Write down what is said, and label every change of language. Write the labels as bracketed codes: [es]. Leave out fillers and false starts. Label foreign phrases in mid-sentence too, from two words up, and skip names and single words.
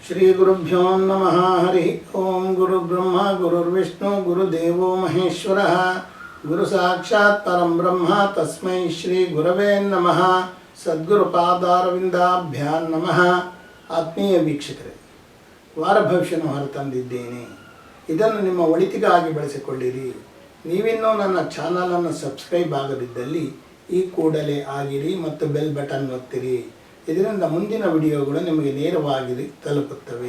[sa] ಶ್ರೀ ಗುರುಭ್ಯೋ ನಮಃ. ಹರಿ ಓಂ. ಗುರು ಬ್ರಹ್ಮ ಗುರುರ್ವಿಷ್ಣು ಗುರುದೇವೋ ಮಹೇಶ್ವರ ಗುರು ಸಾಕ್ಷಾತ್ ಪರಂ ಬ್ರಹ್ಮ ತಸ್ಮೈ ಶ್ರೀ ಗುರವೇ ನಮಃ. ಸದ್ಗುರು ಪಾದಾರವಿಂದಾಭ್ಯಾಂ ನಮಃ. [kn] ಆತ್ಮೀಯ ವೀಕ್ಷಕರೇ, ವಾರ ಭವಿಷ್ಯನ ಹೊರತಂದಿದ್ದೇನೆ. ಇದನ್ನು ನಿಮ್ಮ ಒಳಿತಿಗಾಗಿ ಬಳಸಿಕೊಳ್ಳಿರಿ. ನೀವಿನ್ನೂ ನನ್ನ ಚಾನಲನ್ನು ಸಬ್ಸ್ಕ್ರೈಬ್ ಆಗದಿದ್ದಲ್ಲಿ ಈ ಕೂಡಲೇ ಆಗಿರಿ ಮತ್ತು ಬೆಲ್ ಬಟನ್ ಒತ್ತಿರಿ. ಇದರಿಂದ ಮುಂದಿನ ವಿಡಿಯೋಗಳು ನಿಮಗೆ ನೇರವಾಗಿ ತಲುಪುತ್ತವೆ.